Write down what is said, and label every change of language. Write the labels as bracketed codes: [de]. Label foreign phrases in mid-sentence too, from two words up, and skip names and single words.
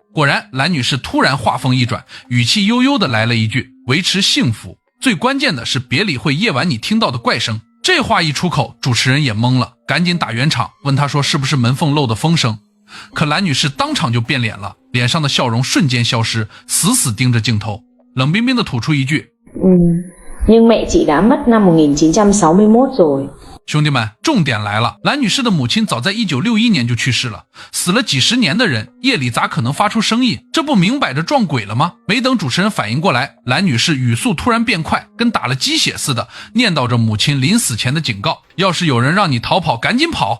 [zh] 果然蓝女士突然话锋一转，语气悠悠的来了一句，维持幸福，最关键的是别理会夜晚你听到的怪声。这话一出口，主持人也懵了，赶紧打圆场，问她说是不是门缝漏的风声。可蓝女士当场就变脸了，脸上的笑容瞬间消失，死死盯着镜头，冷冰冰的吐出一句 [vi] nhưng mẹ chị đã mất năm 1961 rồi。 [zh] 兄弟们，重点来了，蓝女士的母亲早在1961年就去世了，死了几十年的人，夜里咋可能发出声音？这不明摆着撞鬼了吗？没等主持人反应过来，蓝女士语速突然变快，跟打了鸡血似的，念叨着母亲临死前的警告，要是有人让你逃跑，赶紧跑。